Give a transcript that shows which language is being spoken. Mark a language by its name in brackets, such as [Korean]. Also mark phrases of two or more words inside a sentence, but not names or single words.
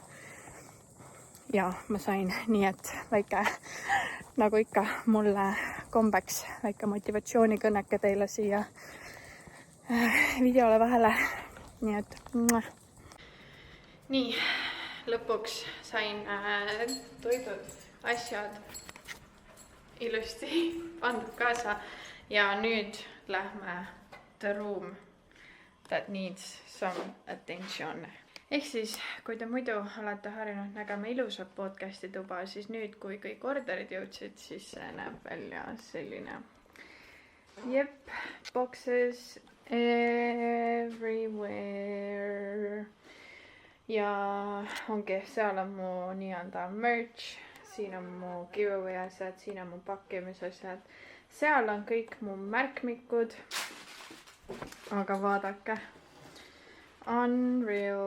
[Estonian] Ja ma sain nii, et väike, nagu ikka, mulle kombeks väike motivatsioonikõnneke teile siia videole vahele. Nii et nii, lõpuks sain toidud, asjad ilusti pandud kaasa ja nüüd lähme [English] the room that needs some attention. [Estonian] Ehk siis, kui te muidu olete harjunud nägema ilusat podcasti tuba, siis nüüd, kui kõik orderid jõudsid, siis see näeb välja selline. Jep, [English] boxes everywhere. [Estonian] Ja ongi, seal on mu nii-öelda merch, siin on mu giveaway asjad, siin on mu pakkimisasjad. Seal on kõik mu märkmikud. Aga vaadake. Unreal.